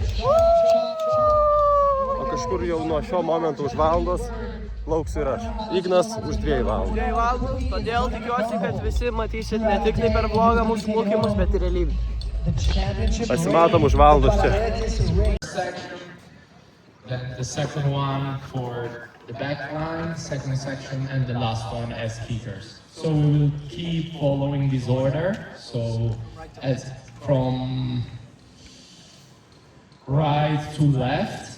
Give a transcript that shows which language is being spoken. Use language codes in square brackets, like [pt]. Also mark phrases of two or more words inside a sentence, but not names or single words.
[lt] O kažkur jau nuo šio momento už valandos lauksiu ir aš. Ignas už 2 valandų. 2 valandų, todėl tikiuosi, kad visi matysit ne tik tai per vlogą mūsų plaukimus, bet ir realybę. Pasimatom už valandos čia. [en] The second one for the back line, second section, and the last one as kickers. So we will keep following this order. So as from right to left.